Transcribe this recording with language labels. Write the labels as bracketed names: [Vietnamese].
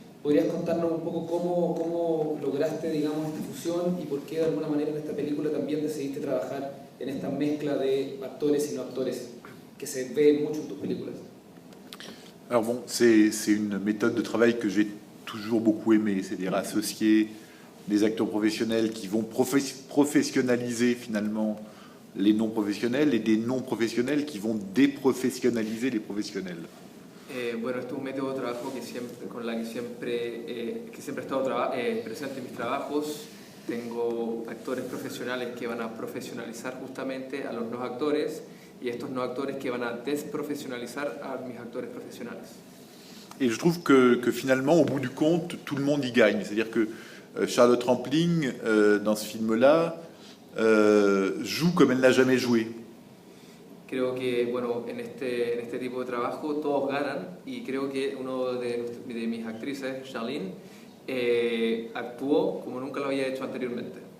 [Spanish] ¿Podrías contarnos un poco cómo lograste, digamos, esta fusión y por qué de alguna manera en esta película también decidiste trabajar en esta mezcla de actores y no actores que se ve mucho en tus películas? [French] Alors bon, c'est une méthode de travail que j'ai toujours beaucoup aimée, c'est-à-dire associer des acteurs professionnels qui vont professionnaliser finalement les non-professionnels et des non-professionnels qui vont déprofessionnaliser les professionnels. [Spanish] Bueno, esto es un método de trabajo que siempre he estado presente en mis trabajos. Tengo actores profesionales que van a profesionalizar justamente a los no actores y estos no actores que van a [French] desprofessionnaliser [Spanish] a mis [French] acteurs professionnels. Et je trouve que finalement, au bout du compte, tout le monde y gagne. C'est-à-dire que Charlotte Rampling, dans ce film-là, joue comme elle n'a jamais joué. [Spanish] Creo que, bueno, en este tipo de trabajo todos ganan y creo que uno de mis actrices, Charlene, actuó como nunca lo había hecho anteriormente.